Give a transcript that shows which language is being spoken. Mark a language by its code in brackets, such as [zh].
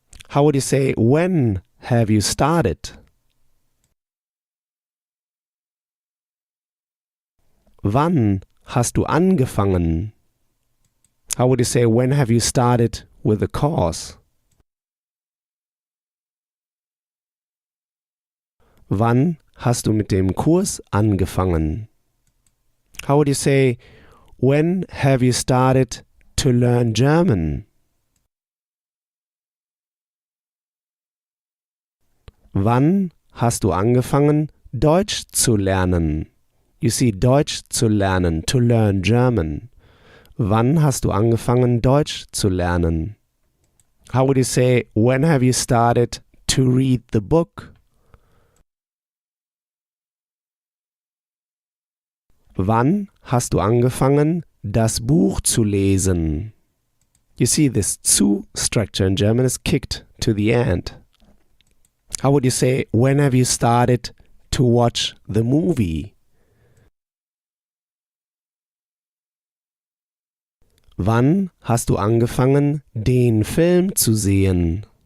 [en] How would you say, when have you started? [de] Wann hast du angefangen? [en] How would you say, when have you started with the course? [de] Wann hast du mit dem Kurs angefangen? [en] How would you say, when have you started to learn German? [de] Wann hast du angefangen, Deutsch zu lernen? [en] You see, [de] Deutsch zu lernen, [en] to learn German. [de] Wann hast du angefangen, Deutsch zu lernen? [en] How would you say, when have you started to read the book? [de] Wann hast du angefangen, das Buch zu lesen? [en] You see, this zu structure in German is kicked to the end. How would you say, when have you started to watch the movie? [de] Wann hast du angefangen, den Film zu sehen?